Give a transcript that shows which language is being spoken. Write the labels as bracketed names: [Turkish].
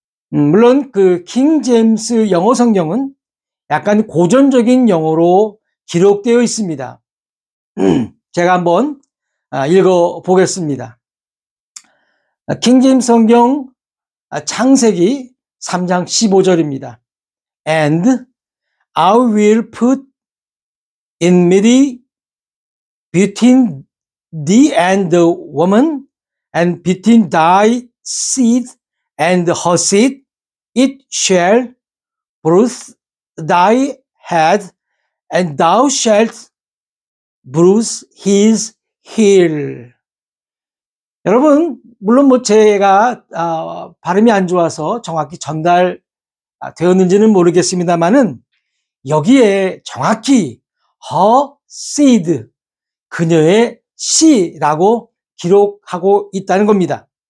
[Korean] 물론 그 킹 제임스 영어 성경은 약간 고전적인 영어로 기록되어 있습니다. 제가 한번 읽어 보겠습니다. 킹 제임스 성경 창세기 3장 15절입니다. [English] And I will put enmity between thee and the woman, and between thy seed and her seed. It shall bruise thy head, and thou shalt bruise his heel. [Korean] 여러분, 물론 제가 발음이 안 좋아서 정확히 전달되었는지는 모르겠습니다만은 여기에 정확히 [English] her seed, [Korean] 그녀의 씨라고 기록하고 있다는 겁니다.